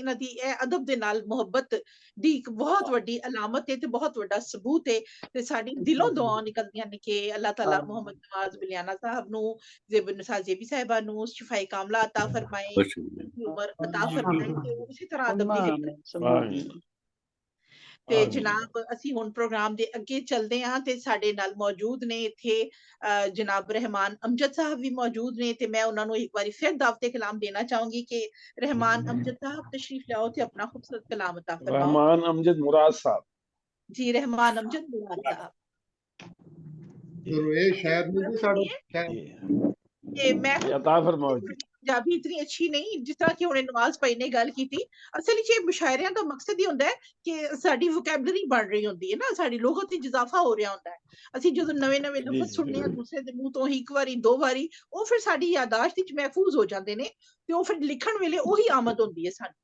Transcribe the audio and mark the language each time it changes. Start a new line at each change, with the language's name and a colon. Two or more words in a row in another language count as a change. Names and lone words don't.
Punjabi: ਇਨ੍ਹਾਂ ਦੀ ਅਦਬ ਦੇ ਨਾਲ ਮੁਹੱਬਤ ਦੀ ਇੱਕ ਬਹੁਤ ਵੱਡੀ ਅਲਾਮਤ ਹੈ ਤੇ ਬਹੁਤ ਵੱਡਾ ਸਬੂਤ ਹੈ ਤੇ ਸਾਡੀ ਦਿਲੋਂ ਦੁਆ ਨਿਕਲਦੀਆਂ ਨੇ ਕਿ ਅੱਲਾਹ ਤਾਲਾ ਮੁਹੰਮਦ ਨਵਾਜ਼ ਗੁਲਿਆਨਾ ਸਾਹਬ ਨੂੰ ਜ਼ੇਬਨ ਜ਼ੇਬੀ ਸਾਹਿਬਾ ਨੂੰ ਸ਼ਿਫ਼ਾਈ ਕਾਮਲਾ ਅਤਾ ਫ਼ਰਮਾਏ ਉਮਰ ਅਤਾ ਫ਼ਰਮਾਏ ਤੇ ਉਸੀ ਤਰ੍ਹਾਂ ਅਦਬ ਦੀ ਤੇ ਜਨਾਬ ਅਸੀਂ ਹੁਣ ਪ੍ਰੋਗਰਾਮ ਦੇ ਅੱਗੇ ਚੱਲਦੇ ਹਾਂ ਤੇ ਸਾਡੇ ਨਾਲ ਮੌਜੂਦ ਨੇ ਇੱਥੇ ਜਨਾਬ ਰਹਿਮਾਨ ਅਮਜਦ ਸਾਹਿਬ ਵੀ ਮੌਜੂਦ ਨੇ ਤੇ ਮੈਂ ਉਹਨਾਂ ਨੂੰ ਇੱਕ ਵਾਰੀ ਫਿਰ ਦਾਵਤੇ ਕਲਾਮ ਦੇਣਾ ਚਾਹੂੰਗੀ ਕਿ ਰਹਿਮਾਨ ਅਮਜਦ ਸਾਹਿਬ ਤਸ਼ਰੀਫ ਲਿਆਓ ਤੇ ਆਪਣਾ ਖੂਬਸੂਰਤ ਕਲਾਮ ਅਤਾ ਫਰਮਾਓ। रहमान अमजद मुराद साहब जी रहमान अमजद मुराद साहब ਇਹ ਸ਼ਾਇਦ ਨਹੀਂ ਸਾਡੇ ਕਿ ਮੈਂ ਅਤਾ ਫ਼ਰਮਾਓ ਜੀ ਪੰਜਾਬੀ ਇਤਨੀ ਅੱਛੀ ਨਹੀਂ ਜਿਸ ਤਰ੍ਹਾਂ ਕਿ ਹੁਣੇ ਨਵਾਜ਼ ਭਾਈ ਨੇ ਗੱਲ ਕੀਤੀ। ਅਸਲ ਵਿੱਚ ਇਹ ਮੁਸ਼ਾਇਰਿਆਂ ਦਾ ਮਕਸਦ ਹੀ ਹੁੰਦਾ ਹੈ ਕਿ ਸਾਡੀ ਵੋਕੈਬਲਰੀ ਬਣ ਰਹੀ ਹੁੰਦੀ ਹੈ ਨਾ, ਸਾਡੀ ਲੁਗਤ ਵਿੱਚ ਇਜ਼ਾਫਾ ਹੋ ਰਿਹਾ ਹੁੰਦਾ ਹੈ। ਅਸੀਂ ਜਦੋਂ ਨਵੇਂ-ਨਵੇਂ ਲਫ਼ਜ਼ ਸੁਣਨੇ ਆ ਦੂਸਰੇ ਦੇ ਮੂੰਹ ਤੋਂ ਹੀ ਇੱਕ ਵਾਰੀ ਦੋ ਵਾਰੀ, ਉਹ ਫਿਰ ਸਾਡੀ ਯਾਦਾਸ਼ਤ ਵਿੱਚ ਮਹਿਫੂਜ਼ ਹੋ ਜਾਂਦੇ ਨੇ ਤੇ ਉਹ ਫਿਰ ਲਿਖਣ ਵੇਲੇ ਉਹੀ ਆਮਦ ਹੁੰਦੀ ਹੈ ਸਾਨੂੰ।